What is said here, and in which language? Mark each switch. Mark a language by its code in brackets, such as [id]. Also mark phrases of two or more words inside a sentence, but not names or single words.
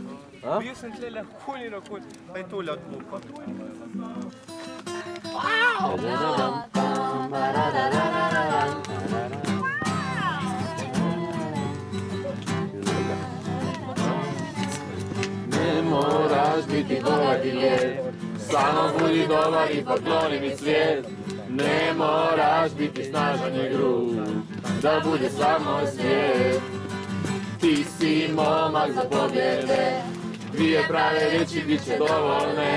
[sl] Bil sem tlele huli na huli, pa je tole odmukal. [hr] Ne moraš biti dobar i lijep, samo budi dobar i pokloni mi svijet. Ne moraš biti snažan i grub, da bude samo svijet. Ti si momak za pobjede, dvije prave riječi bit će dovoljne.